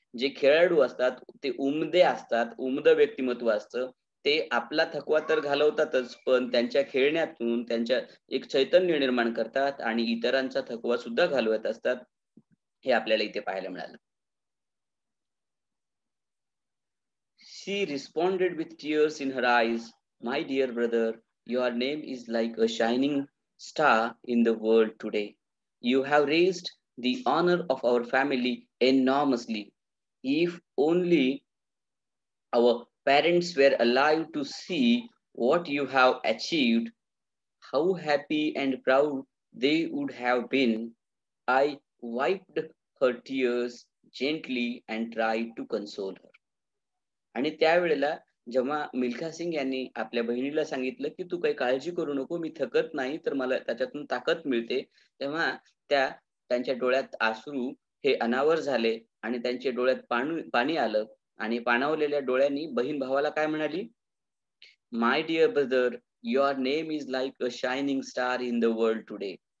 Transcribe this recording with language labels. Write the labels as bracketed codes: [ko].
[mr] जे खेळाडू असतात, ते उमदे असतात, उमदं व्यक्तिमत्व असतं. ते आपला थकवा तर घालवतातच, पण त्यांच्या खेळण्यातून त्यांच्या एक चैतन्य निर्माण करतात आणि इतरांचा थकवा सुद्धा घालवत असतात. हे आपल्याला इथे पाहायला मिळालं. [en] She responded with tears in her eyes, my dear brother, your name is like a shining star in the world today. You have raised the honor of our family enormously. If only our parents were alive to see what you have achieved, how happy and proud they would have been. I wiped her tears gently and tried to console her. [mr] आणि त्यावेळेला जेव्हा मिल्खा सिंग यांनी आपल्या बहिणीला सांगितलं की तू काही काळजी करू नको, मी थकत नाही, तर मला त्याच्यातून ताकद मिळते, तेव्हा त्यांच्या डोळ्यात अश्रू हे अनावर झाले आणि त्यांच्या डोळ्यात पाणी आलं आणि पाणावलेल्या डोळ्यांनी बहीण भावाला काय म्हणाली, [en] My dear brother, your name is like a shining star in the world today.